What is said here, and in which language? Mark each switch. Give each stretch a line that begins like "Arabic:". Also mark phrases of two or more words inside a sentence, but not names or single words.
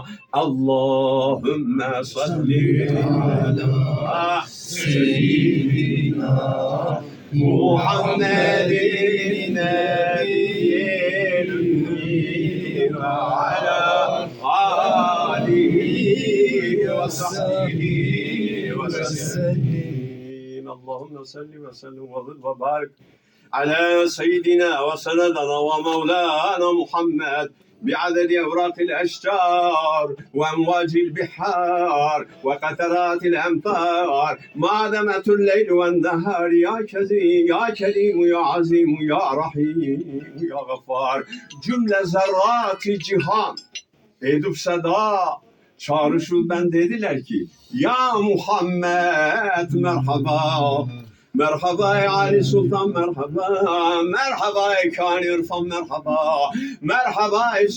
Arabic: اللهم صل على سيدنا محمد النبي الأمي وعلى آله وصحبه وسلم. اللهم صل وسلم وزد وبارك على سيدنا وسندنا ومولانا محمد بعدد أوراق الأشجار وأمواج البحار وقطرات الأمطار ما دمت الليل والنهار يا كريم يا كريم يا عظيم يا رحيم يا غفار
Turkish: cümle zerrat-ı cihan edip seda çağrışıl ben dediler ki ya Muhammed merhaba. Merhaba ey Ali Sultan merhaba, merhaba ey Kâni İrfan merhaba, merhaba ey